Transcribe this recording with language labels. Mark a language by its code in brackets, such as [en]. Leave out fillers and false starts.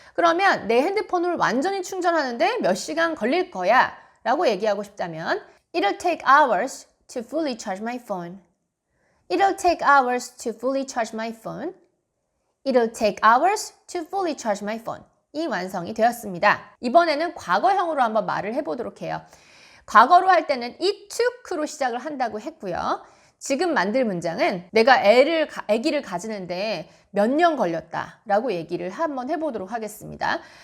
[ko] 그러면 내 핸드폰을 완전히 충전하는데 몇 시간 걸릴 거야 라고 얘기하고 싶다면 [en] it'll take hours to fully charge my phone. It'll take hours to fully charge my phone. It'll take hours to fully charge my phone. [ko] 이 완성이 되었습니다. 이번에는 과거형으로 한번 말을 해보도록 해요. 과거로 할 때는 [en] it took [ko] 로 시작을 한다고 했고요. 지금 만들 문장은 내가 아기를 가지는데 몇 년 걸렸다 라고 얘기를 한번 해보도록 하겠습니다.